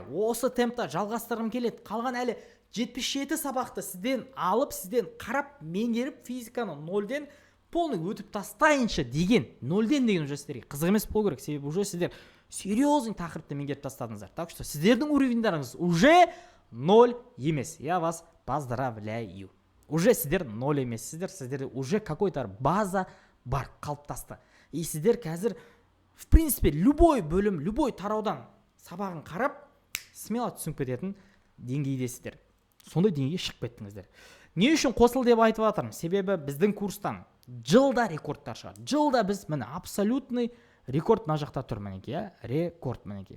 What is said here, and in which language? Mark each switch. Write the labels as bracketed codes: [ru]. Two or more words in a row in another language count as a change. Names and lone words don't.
[kk] Осы темпта жалғастырғым келеді. Қалған әлі 77 сабақты сізден алып, сізден қарап, меңгеріп, физиканы 0-ден полный өтіп тастайыншы деген. 0-ден деген уже сіздерге қызық емес болу керек. Себебі уже сіздер серьезный тақырыпты меңгеріп тастадыңыздар. [ru] Так что [kk] сіздердің уровеньдарыңыз уже 0 емес. [ru] Я вас поздравляю. Уже [kk] сіздер 0 емессіздер. Сіздерде [ru] уже какой-то база [kk] бар, қалыптасты. И сіздер қазір [ru] в принципе любой [kk] бөлім, любой тараудан сабағын қарап, смело түсініп кететін деңгейдесіздер. Сондай деңгейге шығып кеттіңіздер. Не үшін қосыл деп айтып жатырмын? Себебі біздің курстан жылда рекордтар шығады. Жылда біз міне абсолютный рекорд мына жақта тұр мінекей, рекорд мінекей.